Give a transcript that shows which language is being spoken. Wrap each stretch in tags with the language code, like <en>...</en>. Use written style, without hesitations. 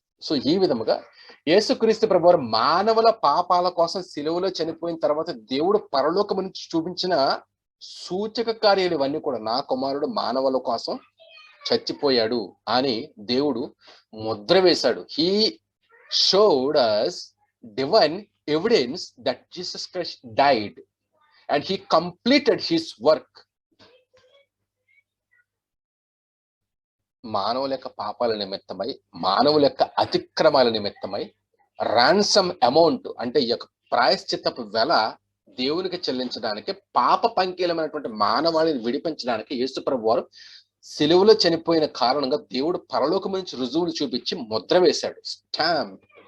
<te>So ఈ విధముగా యేసుక్రీస్తు ప్రభువారు మానవుల పాపాల కోసం సిలువలో చనిపోయిన తర్వాత దేవుడు పరలోకము నుంచి చూపించిన సూచక కార్యాలు ఇవన్నీ కూడా, నా కుమారుడు మానవుల కోసం చచ్చిపోయాడు అని దేవుడు ముద్ర వేశాడు.</te> <en>He showed us divine evidence that Jesus Christ died and he completed his work.</en> <te>మానవుల యొక్క పాపాల నిమిత్తమై, మానవుల యొక్క అతిక్రమాల నిమిత్తమై రాన్సమ్ అమౌంట్ అంటే ఈ యొక్క ప్రాయశ్చిత్తపు వెల దేవునికి చెల్లించడానికి, పాప పంకీలమైనటువంటి మానవాళిని విడిపించడానికి యేసు ప్రభువారు సిలువలో చనిపోయిన కారణంగా దేవుడు పరలోకం నుంచి రుజువులు చూపించి ముద్ర వేశాడు. స్టాంప్.</te>